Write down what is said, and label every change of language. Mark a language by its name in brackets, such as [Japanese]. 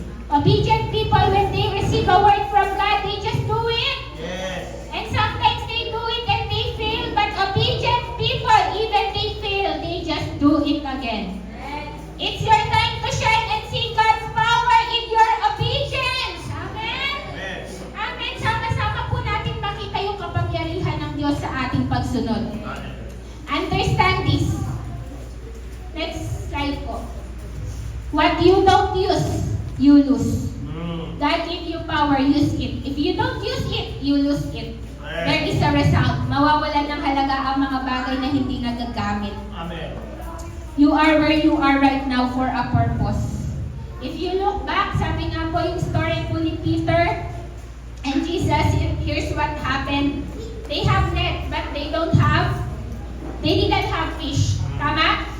[English] Obedient people, when they receive a word from God, they just do it. Yes. And sometimes they do it and they fail, but obedient people, even they fail, they just do it again. It's your time to shine and see God's power in your obedience. Amen? Amen. Amen. [Filipino] Sama-sama po natin makita yung kapangyarihan ng Diyos sa ating pagsunod. Amen. [English] Understand this. Next slide po. What you don't use, you lose. God give you power, use it. If you don't use it, you lose it. There is a result. [Filipino] Mawawalan ng halaga ang mga bagay na hindi nagagamit. Amen. [English] You are where you are right now for a purpose. If you look back, [Filipino] sabi nga po yung story po ni [English] Peter and Jesus, here's what happened. They have net, but they didn't have fish. [Filipino] Tama?